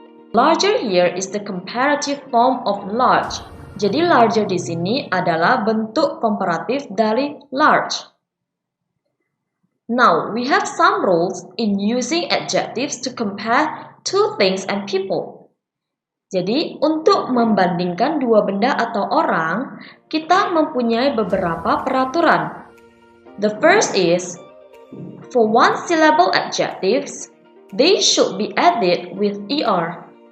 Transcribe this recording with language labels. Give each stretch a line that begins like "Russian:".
English: Larger here is the comparative form of large.
Indonesian: Jadi larger di sini adalah bentuk komparatif dari large.
English: Now, we have some rules in using adjectives to compare two things and people.
Indonesian: Jadi, untuk membandingkan dua benda atau orang, kita mempunyai beberapa peraturan.
English: The first is, for one syllable adjectives, they should be added with ER.